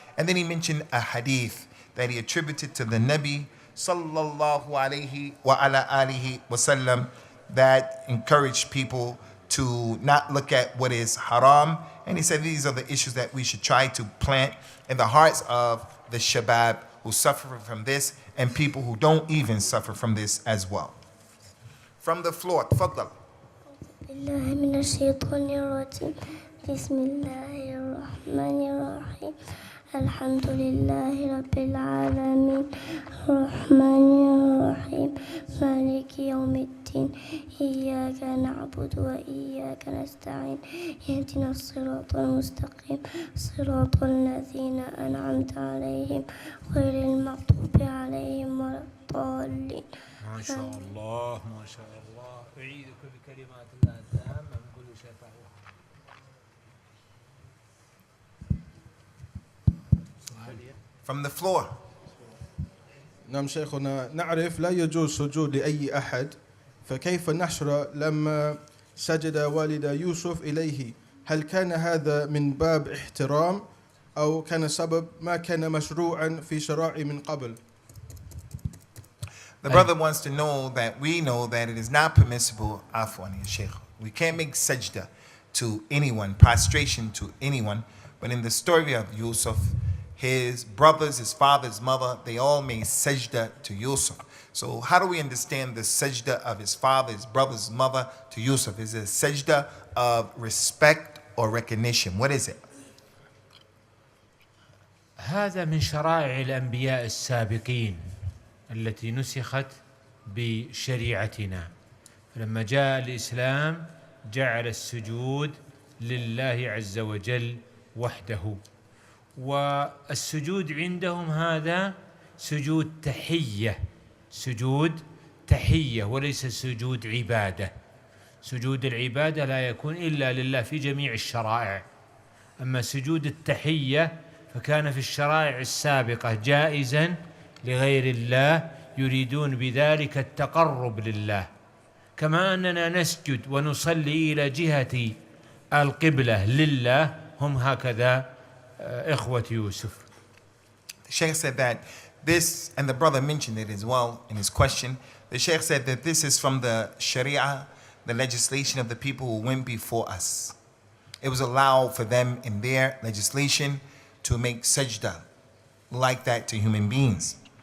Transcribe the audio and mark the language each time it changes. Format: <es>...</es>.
<en>And then He mentioned a hadith that He attributed to the Nabi</en> <ar>sallallahu alayhi wa ala alihi wasallam</ar> <en>that encouraged people to not look at what is haram. And He said these are the issues that we should try to plant in the hearts of the shabab who suffer from this and people who don't even suffer from this as well. From the floor,</en> <ar>تفضل. بالله من الشيطان الرجيم. بسم الله الرحمن الرحيم. الحمد لله رب العالمين الرحمن الرحيم مالك يوم الدين إياك نعبد وإياك نستعين اهدنا الصراط المستقيم صراط الذين أنعمت عليهم غير المغضوب عليهم ولا الضالين. ما شاء الله ما شاء الله. أعيدك بكلمات الله التامة من كل شيطان.</ar> <en>From the floor.</en> <ar>نعم شيخنا، نعرف لا يجوز سجود لأي أحد، فكيف نشرع لما سجد والد يوسف إليه؟ هل كان هذا من باب احترام أو كان سبب ما كان مشروعا في شرائع من قبل؟</ar> <en>The brother wants to know that we know that it is not permissible,</en> <ar>afwan,</ar> <en>Sheikh. We can't make sajda to anyone, prostration to anyone. But in the story of Yusuf, his brothers, his father, his mother, they all made sajda to Yusuf. So how do we understand the sajda of his father, his brother, his mother to Yusuf? Is it a sajda of respect or recognition? What is it?</en> <ar>هذا من شرائع الأنبياء السابقين التي نسخت بشريعتنا. لما جاء الإسلام جعل السجود لله عز وجل وحده، والسجود عندهم هذا سجود تحية، سجود تحية وليس سجود عبادة. سجود العبادة لا يكون إلا لله في جميع الشرائع، أما سجود التحية فكان في الشرائع السابقة جائزا لغير الله يريدون بذلك التقرب لله، كما أننا نسجد ونصلي إلى جهة القبلة لله، هم هكذا إخوة يوسف.</ar> <en>The Sheikh said that this, and the brother mentioned it as well in his question, the Sheikh said that this is from the Sharia, the legislation of the people who went before us. It was allowed for them in their legislation to make sajda like that to human beings.</en>